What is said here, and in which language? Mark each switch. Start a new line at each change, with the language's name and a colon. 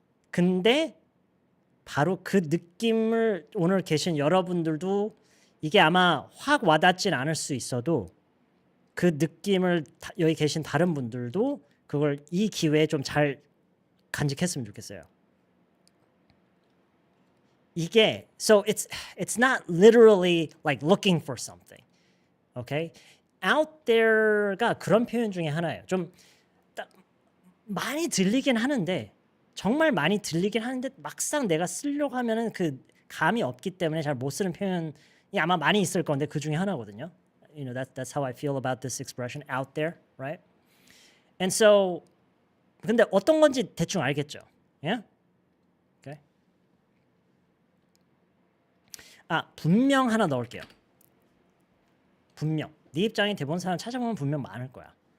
Korean: 근데 바로 그 느낌을 오늘 계신 여러분들도 이게 아마 확 와닿진 않을 수 있어도 그 느낌을 여기 계신 다른 분들도 그걸 이 기회에 좀 잘 간직했으면 좋겠어요. 이게
English: so it's not literally like looking for something. Okay?
Korean: Out there가 그런 표현 중에 하나예요. 좀 많이 들리긴 하는데 정말 많이 들리긴 하는데 막상 내가 쓰려고 하면은 그 감이 없기 때문에 잘 못 쓰는 표현이 아마 많이 있을 건데 그 중에 하나거든요.
English: You know, that's how I feel about this expression, out there, right? And so
Korean: 근데 어떤 건지 대충 알겠죠?
English: Yeah? Okay.
Korean: 분명 하나 넣을게요. 분명. 네 입장에 대본 사람 찾아보면 분명 많을 거야.